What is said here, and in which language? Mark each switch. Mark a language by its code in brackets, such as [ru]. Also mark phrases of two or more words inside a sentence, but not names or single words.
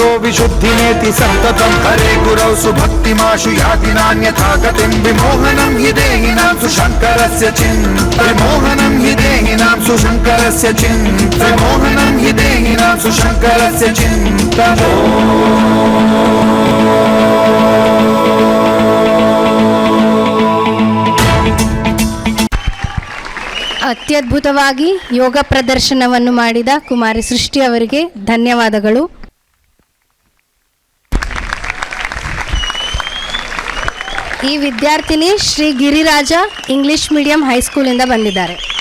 [sa] विशुद्धिनेति सन्ततं हरे गुरौ सुभक्तिमाशु याति नान्यथा गतिं विमोहनं हि देहिनां सुशङ्करस्य विमोहनं हि देहिनां सुशङ्करस्य विमोहनं हि देहिनां सुशङ्करस्य चिन्तनो. [kn] ಅತ್ಯದ್ಭುತವಾಗಿ ಯೋಗ ಪ್ರದರ್ಶನವನ್ನು ಮಾಡಿದ ಕುಮಾರಿ ಸೃಷ್ಟಿ ಅವರಿಗೆ ಧನ್ಯವಾದಗಳು. ಈ ವಿದ್ಯಾರ್ಥಿನಿ ಶ್ರೀ ಗಿರಿರಾಜ [en] English medium [kn] ಹೈಸ್ಕೂಲಿಂದ ಬಂದಿದ್ದಾರೆ.